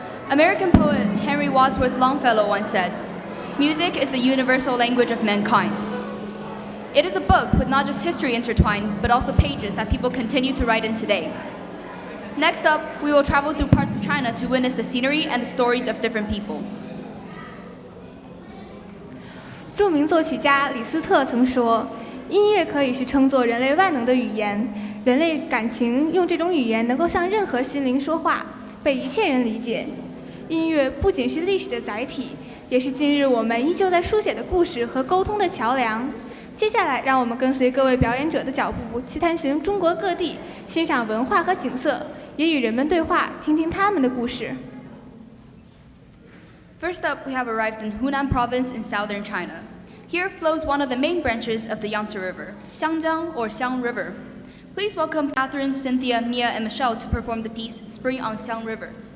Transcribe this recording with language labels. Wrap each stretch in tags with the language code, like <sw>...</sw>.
<en>American poet Henry Wadsworth Longfellow once said, "Music is the universal language of mankind." It is a book with not just history intertwined, but also pages that people continue to write in today. Next up, we will travel through parts of China to witness the scenery and the stories of different people.</en> <zh>著名作曲家李斯特曾说：“音乐可以是称作人类万能的语言，人类感情用这种语言能够向任何心灵说话，被一切人理解。音乐不仅是历史的载体，也是今日我们依旧在书写的故事和沟通的桥梁。” 接下来，让我们跟随各位表演者的脚步，去探寻中国各地，欣赏文化和景色，也与人们对话，听听他们的故事。</zh> <en>First up, we have arrived in Hunan province in southern China. Here flows one of the main branches of the Yangtze River, Xiangjiang or Xiang River. Please welcome Catherine, Cynthia, Mia, and Michelle to perform the piece Spring on Xiang River.</en>